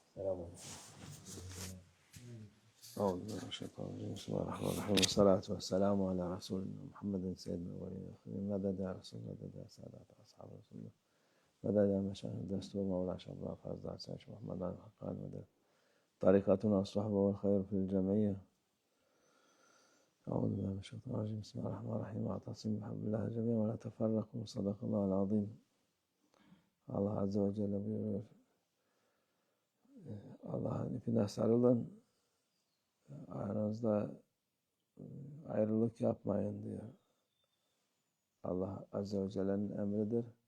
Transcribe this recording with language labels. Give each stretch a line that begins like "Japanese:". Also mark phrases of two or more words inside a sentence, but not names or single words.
Arabic: أعوذ بالله من الشيطان الرجيم بسم الله الرحمن الرحيم والصلاة والسلام على رسولنا محمد سيدنا الأولين والآخرين مدد يا رسول الله مدد يا سادات أصحاب رسول الله مدد يا مشايخ الدستور مولانا شيخ الله فازداد سيد محمد علي الحقاني مدد طريقتنا الصحبة والخير في الجميع. أعوذ بالله من الشيطان الرجيم بسم الله الرحمن الرحيم واعتصموا بحبل الله جميعا ولا تفرقوا صدق الله العظيم.
Turkish: Allah
Arabic: عز وجل
Turkish: buyuruyor. Allah'ın ipine sarılın. Aranızda ayrılık yapmayın diyor. Allah
Arabic: عز وجل'nin
Turkish: emridir.